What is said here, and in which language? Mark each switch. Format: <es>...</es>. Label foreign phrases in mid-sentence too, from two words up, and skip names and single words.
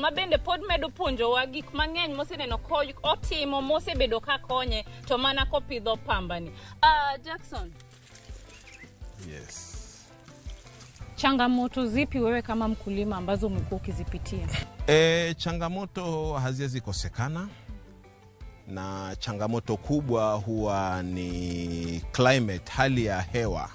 <luo>mabende pod medo puonjo wa gik mang'eny moseneno otimo mosebedo ka konye to mana kopidho pambani. Jackson.</luo> <en>Yes.</en> <sw>Changamoto zipi wewe kama mkulima ambazo umekuwa ukizipitia? Changamoto haziwezi kosekana, na changamoto kubwa huwa ni climate, hali ya hewa.</sw>